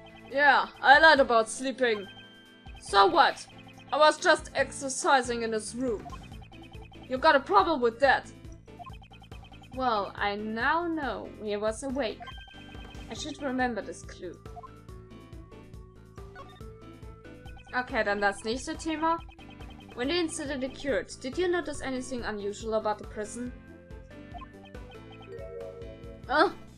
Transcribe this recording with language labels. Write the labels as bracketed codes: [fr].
[en] Yeah, I lied about sleeping. So what? I was just exercising in this room. You got a problem with that? Well, I now know he was awake. I should remember this clue. [de] Okay, dann das nächste Thema. [en] When the incident occurred, did you notice anything unusual about the prison? Huh?